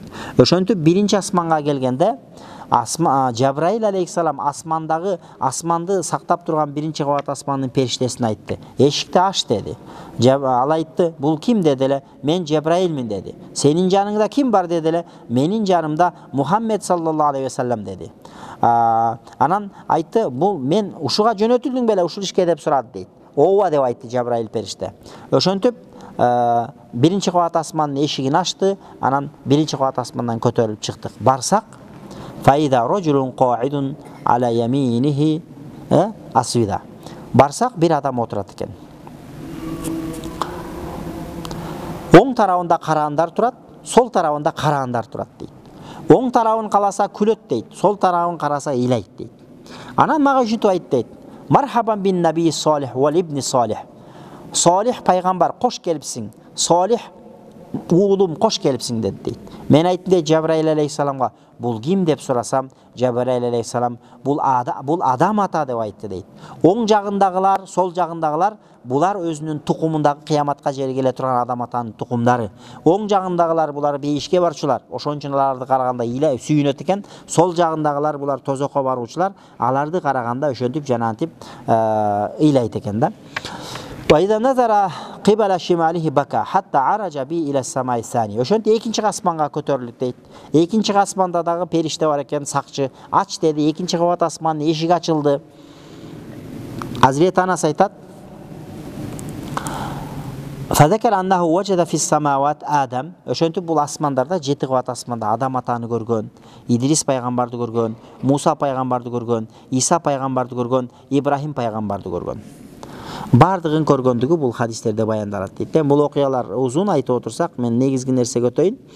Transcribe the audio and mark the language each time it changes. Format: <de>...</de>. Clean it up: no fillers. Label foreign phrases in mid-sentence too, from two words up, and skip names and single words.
<ky>Ошентип биринчи асманга келгенде Жабраил алейхиссалам асманды сактап турган биринчи кабат асмандын периштесине айтты. Эшикти аш деди. Ал айтты, бул ким деди эле? Мен Жабраилмин деди. Сенин жаныңда ким бар деди эле? Менин жанымда Мухаммед</ky> <ar>صلى الله عليه وسلم</ar> <ky>деди. Анан айтты, бул мен ушуга жөнөтүлдүң беле ушул ишке деп сурады дейт. Ооба деп айтты Жабраил периште. Ошентип биринчи кабат асмандын эшигин ачты, анан биринчи кабат асмандан көтөрүлүп чыктык.</ky> <ar>Барсак فإذا رجل قاعد على يمينه أسودة.</ar> <ky>Барсак бир адам отурат экен. Оң тарабында караандар турат, сол тарабында караандар турат дейт. Оң тарабын каласа күлөт дейт, сол тарабын караса ыйлайт дейт. Анан мага ушинтип айтты дейт.</ky> <ar>مرحبا بالنبي الصالح والابن الصالح.</ar> <ky>Салих пайгамбар кош келипсиң. Салих уулум кош келипсиң деди дейт. Мен айттым дейт Жабраил алейхиссаламга, бул ким деп сурасам, Жабраил алейхиссалам бул адам ата деп айтты дейт. Оң жагындагылар, сол жагындагылар булар өзүнүн тукумундагы кыяматка жери келе турган адам атанын тукумдары. Оң жагындагылар булар бейишке барчулар. Ошон үчүн аларды караганда ыйлай сүйүнөт экен. Сол жагындагылар булар тозокко баруучулар. Аларды караганда ошентип жанантип ыйлайт экен да.</ky> <ar>وإذا نظر قبل شماله بكى حتى عرج بي إلى السماء الثانية.</ar> <ky>Ошентип экинчи асманга көтөрүлүп дейт. Экинчи асманда дагы периште бар экен, сакчы. Ач деди, экинчи кабат асмандын эшиги ачылды. Hazreti Anas айтат:</ky> <ar>فذكر أنه وجد في السماوات آدم.</ar> <ky>Ошентип бул асмандарда 7 кабат асманда Адам атаны көргөн, Идрис пайгамбарды көргөн, Муса пайгамбарды көргөн, Иса пайгамбарды көргөн, Ибрахим пайгамбарды көргөн. Бардыгын көргөндүгү бул хадистерде баяндалат дейт. Бул окуялар узун айтып отурсак, мен негизги нерсеге өтөйүн.</ky>